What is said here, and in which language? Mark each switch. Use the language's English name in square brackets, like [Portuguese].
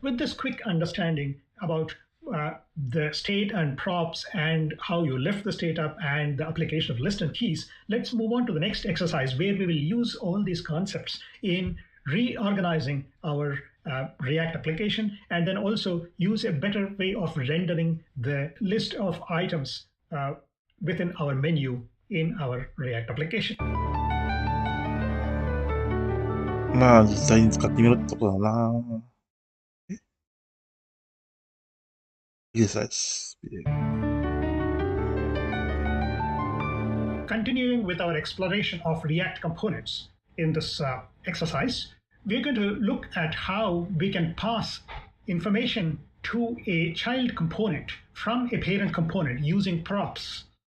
[English] With this quick understanding about the state and props and how you lift the state up and the application of list and keys, let's move on to the next exercise where we will use all these concepts in reorganizing our React application, and then also use a better way of rendering the list of items within our menu in our React application. [Japanese] まあ、実際に使ってみろってとこだな。 [English] Exercise. Continuing with our exploration of React components in this exercise, we're going to look at how we can pass information to a child component from a parent component using props.